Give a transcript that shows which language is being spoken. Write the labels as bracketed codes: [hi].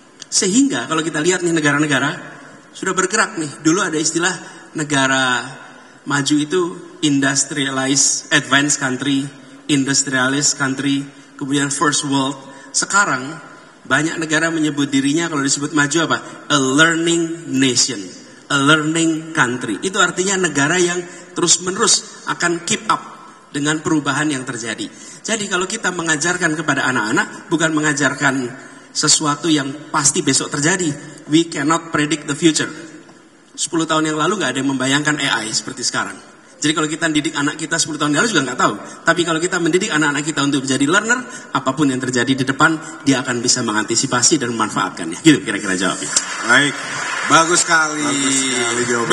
[id] Sehingga kalau kita lihat nih negara-negara, sudah bergerak nih. Dulu ada istilah negara maju itu [en] industrialized advanced country, industrialized country, [id] kemudian [en] first world. [id] Sekarang banyak negara menyebut dirinya kalau disebut maju apa? [en] A learning nation, a learning country. [id] Itu artinya negara yang terus-menerus akan [en] keep up [id] dengan perubahan yang terjadi. Jadi kalau kita mengajarkan kepada anak-anak, bukan mengajarkan sesuatu yang pasti besok terjadi. [en] We cannot predict the future. [id] 10 tahun yang lalu gak ada yang membayangkan AI seperti sekarang. Jadi kalau kita mendidik anak kita 10 tahun yang lalu juga gak tahu. Tapi kalau kita mendidik anak-anak kita untuk menjadi learner, apapun yang terjadi di depan, dia akan bisa mengantisipasi dan memanfaatkannya. Gitu kira-kira jawabnya. Baik, bagus sekali. Bagus sekali jawabannya.